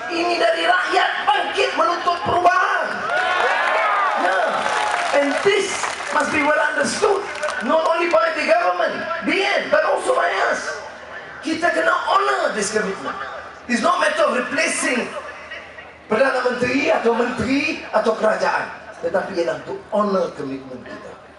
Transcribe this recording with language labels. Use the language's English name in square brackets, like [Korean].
[Malay] Ini dari rakyat bangkit menuntut perubahan. [English] Yeah. And this must be well understood, not only by the government, BN, but also by us. [Malay] Kita kena [English] honor this commitment. It's not a matter of replacing [Malay] Perdana Menteri atau Menteri atau kerajaan, tetapi ialah untuk honor komitmen kita.